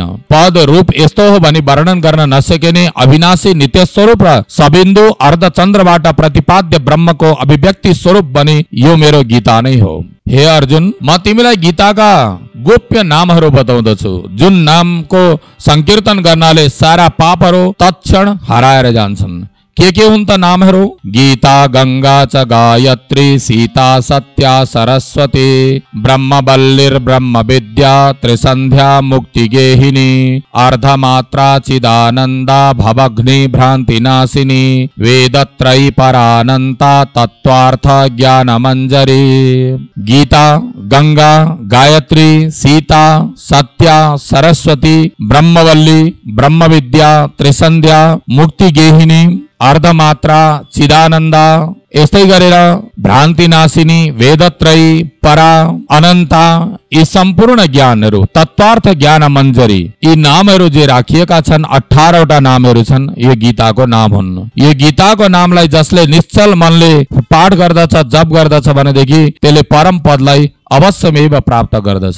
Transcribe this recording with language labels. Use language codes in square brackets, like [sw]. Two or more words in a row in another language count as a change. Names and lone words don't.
[ne] पद रूप यस्तो हो भनी वर्णन गर्न नसकिने अविनाशी नित्य स्वरूप र सबिन्दु अर्धचन्द्रबाट प्रतिपाद्य ब्रह्मको अभिव्यक्ति स्वरूप बनी यो मेरो गीता नै हो। हे अर्जुन, म तिमीलाई गीताका गोप्य नामहरू बताउँदछु, जुन नामको संकीर्तन गर्नाले सारा पापहरू तत्क्षण हराएर जान्छन्। के हुन् त नामहरू? [sa] गीता, गंगा च गायत्री, सीता, सत्या, सरस्वती, ब्रह्मबल्लिर ब्रह्म विद्या, त्रिसंध्या मुक्ति गेहिनी, अर्धमात्रा चिदानंदा, भवघ्नि भ्रांति नाशिनी, वेदत्रयी परानंता, तत्वार्थ ज्ञान मंजरी। [ne] गीता, गंगा, गायत्री, सीता, सत्या, सरस्वती, ब्रह्मवल्ली, ब्रह्म विद्या, त्रिसंध्या, मुक्ति गेहिनी, अर्धमात्रा, चिदानंदा, यस्तै गरेर भ्रान्ति नाशिनी, वेदत्रयी, परा, अनन्ता, यी सम्पूर्ण ज्ञानहरू, तत्वार्थ ज्ञान मञ्जरी, यी नामहरू जे राखिएका छन् 18 वटा नामहरू छन्, यो गीताको नाम हुन्। यो गीताको नामलाई जसले निश्चल मनले पाठ गर्दछ, जप गर्दछ भनेदेखि त्यसले परम पदलाई अवश्यमेव प्राप्त गर्दछ।